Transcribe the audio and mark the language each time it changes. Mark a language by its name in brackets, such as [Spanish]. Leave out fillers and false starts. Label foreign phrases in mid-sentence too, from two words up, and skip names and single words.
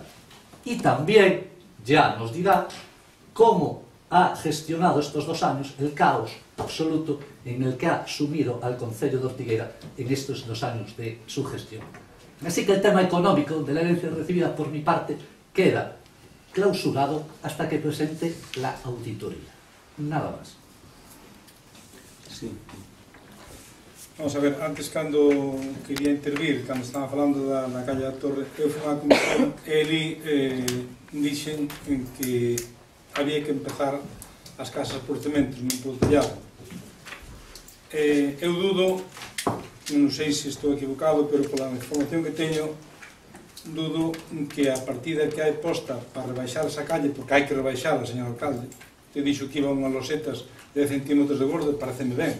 [Spanish] Y también ya nos dirá cómo ha gestionado estos 2 años el caos absoluto en el que ha sumido al Concello de Ortigueira en estos 2 años de su gestión. Así que el tema económico de la herencia recibida por mi parte queda clausurado hasta que presente la auditoría. Nada más. Sí. [Galician] Vamos a ver, antes cando quería intervir, cando estaba falando da calle da Torre, eu fui unha comisión e ali dixen en que había que empezar as casas por cementos, non por tellado. Eu dudo, non sei se estou equivocado, pero pola información que teño, dudo que a partida que hai posta para rebaixar esa calle, porque hai que rebaixarla, señor alcalde, te dixo que iba unhas losetas de 10 centímetros de gordo, pareceme ben.